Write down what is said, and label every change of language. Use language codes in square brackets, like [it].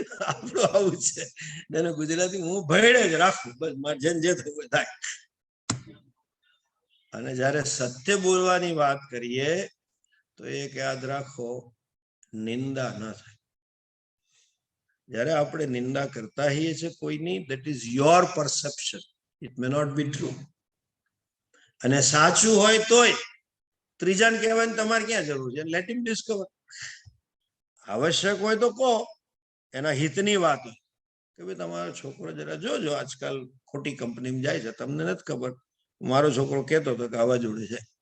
[gu] આપણું આવું છે. એને ગુજરાતી હું ભેળે જ રાખું, બસ મારે જેને જે થયું થાય. અને જયારે સત્ય બોલવાની વાત કરીએ તો એક યાદ રાખો, નિંદા ન થાય. જયારે આપણે નિંદા કરતા હોઈએ છીએ કોઈની, [en] that is your perception, it may not be true. [gu] અને સાચું હોય તોય ત્રીજાને કહેવાની તમારે ક્યાં જરૂર છે? [en] Let him discover. [gu] આવશ્યક હોય તો કહો, એના હિતની વાત હોય કે ભાઈ તમારો છોકરો જરા જોજો, આજકાલ ખોટી કંપનીમાં જાય છે, તમને નથી ખબર, મારો છોકરો કહેતો હતો કે આવા જોડે છે.